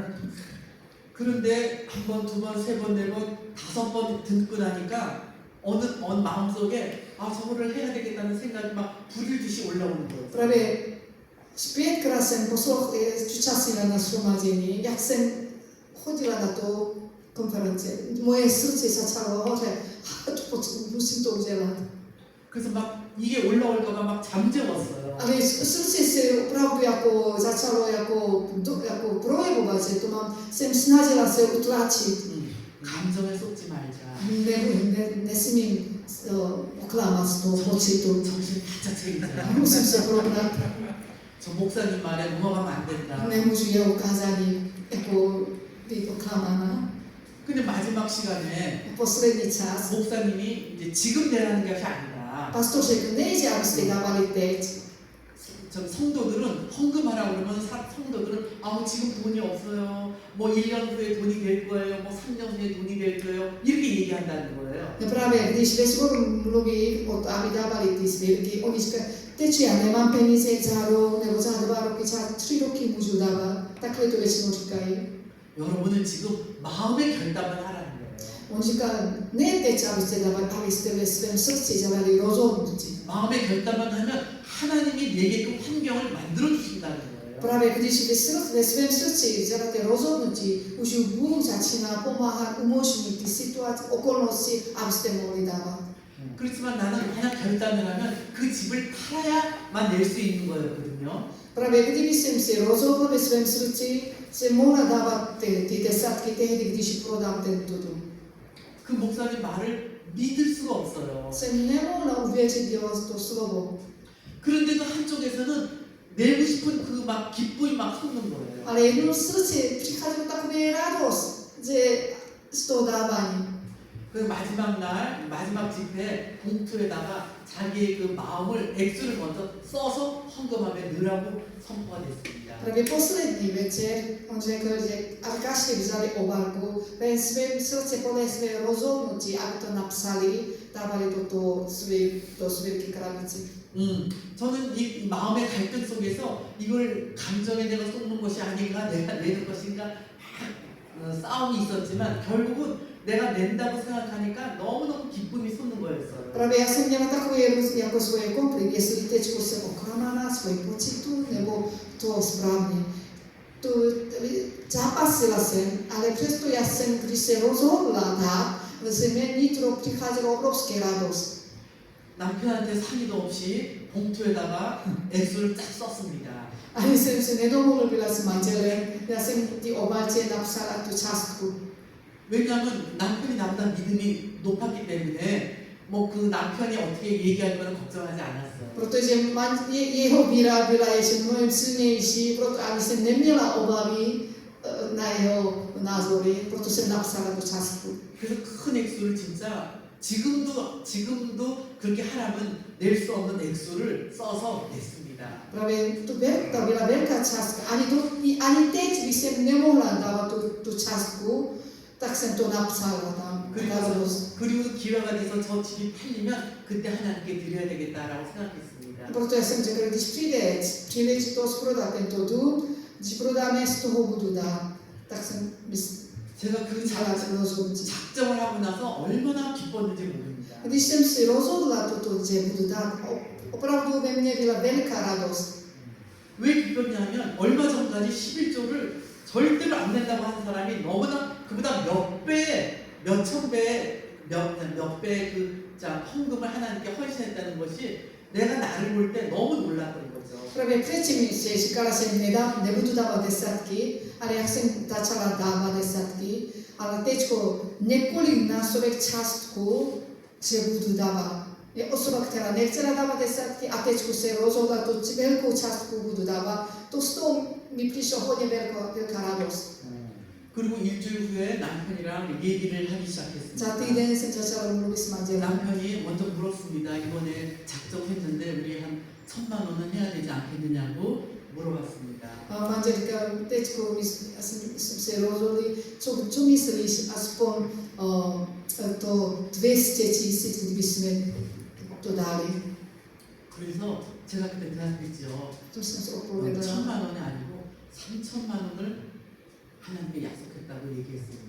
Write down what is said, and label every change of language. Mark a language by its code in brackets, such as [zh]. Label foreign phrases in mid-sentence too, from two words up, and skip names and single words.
[ko] 그런데 한 번, 두 번, 세 번, 네 번, 다섯 번 듣고 나니까 어느 마음속에 저거를 해야 되겠다는 생각이 막 불일듯이 올라오는 거예요. [cs] Právě zpětkrát jsem zúčastnila na shromáždění, jak jsem chodila na to konferenci. Moje srdce začalo hořet, musím to udělat. [ko] 그래서 막 이게 올라올까봐 막 잠재웠어요. [cs] Ale srdce se opravdu jako začalo jako projevovat, že to mám, jsem snažila se utlačit. [ko] 감정에 쏟지 말자. [cs] Nesmím oklamat z toho pocitu. [ko] 정신 바짝 차리자. [cs] Musím se probrat. [ko] 저 목사님 말에 넘어가면 안 된다. [cs] Nemůžu jeho ukázání jako být oklamaná. [ko] 근데 마지막 시간에 [cs] Poslední čas. [ko] 목사님이 이제 지금 내라는 것이 아니다. [cs] Pastor řekl, nejde, abyste dávali teď. [ko] 저 성도들은 헌금하라고 그러면 성도들은 지금 돈이 없어요. 뭐 1년 후에 돈이 될 거예요. 뭐 3년 후에 돈이 될 거예요. 이렇게 얘기한다는 거예요. [cs] No právě, když ve sboru mluví o to, aby dávali ty svědky, oni říkají, teď já nemám peníze za rok, nebo za 2 roky, za 3 roky můžu dávat. Takhle to většinou říkají. [ko] 여러분은 지금 마음의 결단을 하라는 거예요. [cs] On říká, ne teď, abyste dávali, abyste ve svém srdci dělali rozhodnutí. [ko] 마음의 결단만 하면 하나님이 내게 그 환경을 만들어 주신다는 거예요. [cs] Právě když ve svém srdci děláte rozhodnutí, už Bůh začíná pomáhat, umožnit ty situace, okolnosti, abyste mohli dávat. [ko] 그렇지만 나는 만약 결단을 하면 그 집을 팔아야만 낼 수 있는 거였거든요. [cs] Právě kdyby jsem si rozhodl ve svém srdci, jsem mohla dávat ty desátky tehdy, když prodám tento dům. [ko] 그 목사님 말을 믿을 수가 없어요. [cs] Jsem nemohla uvěřit jeho to slovo. [ko] 그런데도 한쪽에서는 내고 싶은 그 막 기쁨이 막 솟는 거예요. [cs] Ale jednou z srdci přichází taková radost, že z toho dávání. [ko] 그 마지막 날, 마지막 집회 봉투에다가 자기의 그 마음을 액수를 먼저 써서 헌금함에 넣으라고 선포가 됐습니다. [cs] Právě poslední večer on řekl, že aby každý vzali obálku, ve svém srdci podle své rozhodnutí, aby to napsali, dávali do své krabici. [ko] 저는 이 마음의 갈등 속에서 이걸 감정에 내가 쏟는 것이 아닌가, 내가 내는 것인가 막 싸움이 있었지만 결국은 내가 낸다고 생각하니까 너무너무 기쁨이 솟는 거였어요. [cs] Právě já jsem měla takové jako svoje konflikt, jestli teď jsem oklamaná svoji pocitu, nebo to správně. To zápasila jsem, ale přesto já jsem, když se rozhodla dát, ze mě nitro přicházela obrovská radost. [ko] 남편한테 상의도 없이 봉투에다가 액수를 쫙 썼습니다. [cs] Ale jsem se nedomluvila s manželem, já jsem ty obálce napsala tu částku. [ko] 왜냐하면 남편이 나보다 믿음이 높았기 때문에 뭐 그 남편이 어떻게 얘기할 거는 걱정하지 않았어요. [cs] Protože jeho víra byla ještě mnohem silnější, proto aby jsem neměla obavy na jeho názory, proto jsem napsala tu částku. [ko] 그래서 큰 액수를 진짜 지금도 그렇게 하라면 낼 수 없는 액수를 써서 냈습니다. [cs] Právě to byla velká částka. Ani teď, když jsem nemohla dávat tu částku, tak jsem to napsala tam. [ko] 그리고 기회가 돼서 저 집이 팔리면 그때 하나님께 드려야 되겠다라고 생각했습니다. [cs] Proto jsem řekla, když přijde příležitost prodat tento dům, když prodáme, z toho budu dát. Tak jsem [ko] 제가 그 작정을 하고 나서 얼마나 기뻤는지 모릅니다. [cs] Když jsem si rozhodla toto, že budu dát, opravdu ve mně byla velká radost. [ko] 왜 기뻤냐면 얼마 전까지 11조를 절대로 안 낸다고 하는 사람이 너무나 그보다 몇 배 몇천 배, 몇배 헌금을 하나님께 헌신했다는 것이 내가 나를 볼 때 너무 놀랐던 거죠. [cs] Prawie predtým, že říkala jsem, nebudu dávat desátky, ale jak jsem začala dávat desátky, ale teďko několiknásobek částku, že budu dávat. Je osoba, která nechtěla dávat desátky a teďko se rozhodla, to velkou částku budu dávat. To z toho mi přišlo hodně velká radost. [ko] 그리고 일주일 후에 남편이랑 얘기를 하기 시작했습니다. [cs] Za týden jsem začala mluvit s manželem. [ko] 남편이 먼저 물었습니다. 이번에 작정했는데 우리 한 1,000만 원은 해야 되지 않겠느냐고 물어봤습니다. [cs] Manžel říkal, teďko jsme se rozhodli, co myslíš, aspoň to 200 000, kdyby jsme to dali. [ko] 그래서 제가 그때 대답했죠. [cs] To jsem se [ko] 1,000만 [cs] odpovědala. [ko] 원이 아니고 3,000만 원을 하나님께 약속했다고 얘기했습니다.